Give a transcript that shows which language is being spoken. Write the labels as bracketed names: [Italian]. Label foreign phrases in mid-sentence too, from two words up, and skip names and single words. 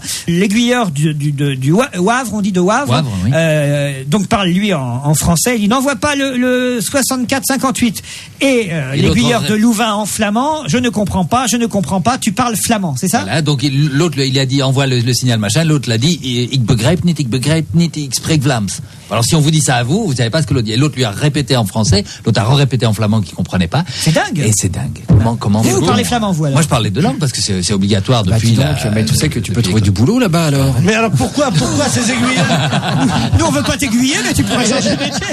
[French] L'aiguilleur du Wavre, on dit de Wavre, Wavre, oui. donc parle lui en français. Il n'envoie pas le 64-58. Et l'aiguilleur l'autre- de Louvain en flamand, je ne comprends pas, tu parles flamand, c'est ça? Voilà, donc l'autre, il a dit envoie le signal machin, l'autre l'a dit [Dutch] ik begrijp niet, ik spreek Vlaams. [French] Alors si on vous dit ça à vous, vous savez pas ce que l'autre dit. Et l'autre lui a répété en français, l'autre a répété en flamand qu'il comprenait pas. C'est dingue. Et c'est dingue. Comment Vous parlez flamand, vous, alors? Moi je parle les deux langues parce que c'est obligatoire depuis dis donc, mais tu sais que tu peux trouver du boulot là-bas alors. Mais alors pourquoi ces aiguilles? Nous, on veut pas t'aiguiller, mais tu pourrais changer de métier.